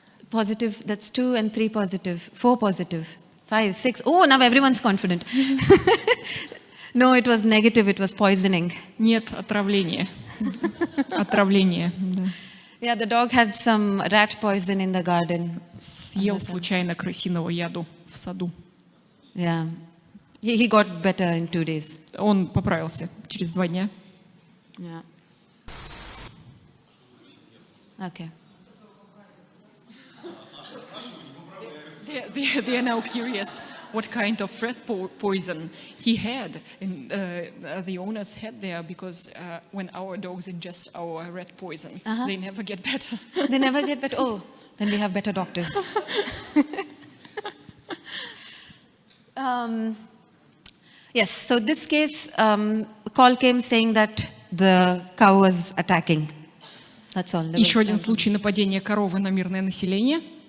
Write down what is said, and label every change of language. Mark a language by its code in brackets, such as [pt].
[en] Positive, that's 2 and 3 positive, 4 positive, 5, 6. Oh, now everyone's confident. No, it was negative, it was poisoning. [ru] Нет, отравление. Отравление, да. [en] Yeah, the dog had some rat poison in the garden. [ru] Съел случайно крысиного яду в саду. [en] Yeah. He got better in 2 days. [ru] Он поправился через 2 дня. [en] Yeah. Okay. They are now curious what kind of rat poison he had, and the owners had there, because when our dogs ingest our rat poison, they never get better. They never get better. Oh, then we have better doctors. Yes, so this case, call came saying that the cow was attacking. That's all. There [ru] Еще [en] was [ru] один no- случай нападения коровы на мирное население.